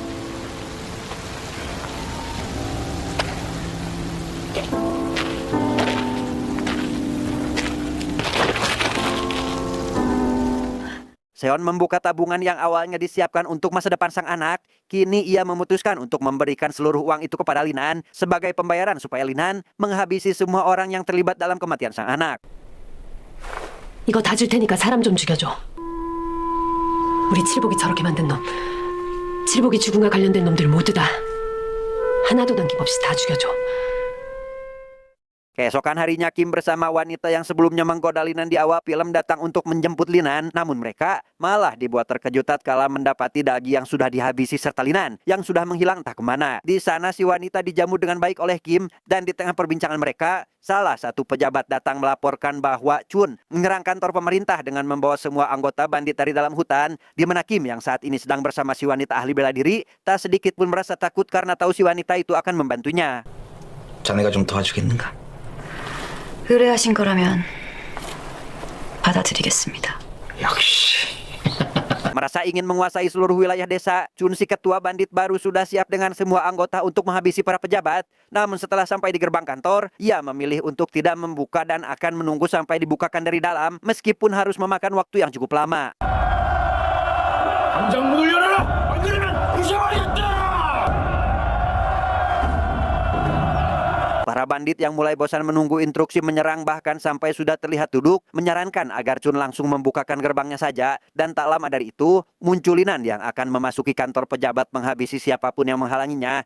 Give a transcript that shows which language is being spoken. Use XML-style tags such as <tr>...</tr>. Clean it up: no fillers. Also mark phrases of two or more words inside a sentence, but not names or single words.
<id>Seon membuka tabungan yang awalnya disiapkan untuk masa depan sang anak. Kini ia memutuskan untuk memberikan seluruh uang itu kepada Linan sebagai pembayaran supaya Linan menghabisi semua orang yang terlibat dalam kematian sang anak.</id> <ko>이거 다 줄 테니까 사람 좀 죽여줘. 우리 칠복이 저렇게 만든 놈, 칠복이 죽음과 관련된 놈들 모두 다 하나도 남김없이 다 죽여줘.</ko> <id>Keesokan harinya Kim bersama wanita yang sebelumnya menggoda Linan di awal film datang untuk menjemput Linan. Namun mereka malah dibuat terkejut tatkala mendapati Dagi yang sudah dihabisi serta Linan yang sudah menghilang entah kemana. Di sana si wanita dijamu dengan baik oleh Kim dan di tengah perbincangan mereka, salah satu pejabat datang melaporkan bahwa Chun menyerang kantor pemerintah dengan membawa semua anggota bandit dari dalam hutan. Di mana Kim yang saat ini sedang bersama si wanita ahli bela diri tak sedikit pun merasa takut karena tahu si wanita itu akan membantunya.</id> <ko>자네가 좀 도와주겠는가? 의뢰하신 거라면 받아들이겠습니다. 역시.</ko> <id>Merasa ingin menguasai seluruh wilayah desa, Chun si ketua bandit baru sudah siap dengan semua anggota untuk menghabisi para pejabat. Namun setelah sampai di gerbang kantor, ia memilih untuk tidak membuka dan akan menunggu sampai dibukakan dari dalam, meskipun harus memakan waktu yang cukup lama.</id> <ko>당장 문을 열어라! 안 그러면 부숴버리겠다!</ko> <id>Para bandit yang mulai bosan menunggu instruksi menyerang bahkan sampai sudah terlihat duduk, menyarankan agar Chun langsung membukakan gerbangnya saja. Dan tak lama dari itu, muncul Linan yang akan memasuki kantor pejabat menghabisi siapapun yang menghalanginya.</id>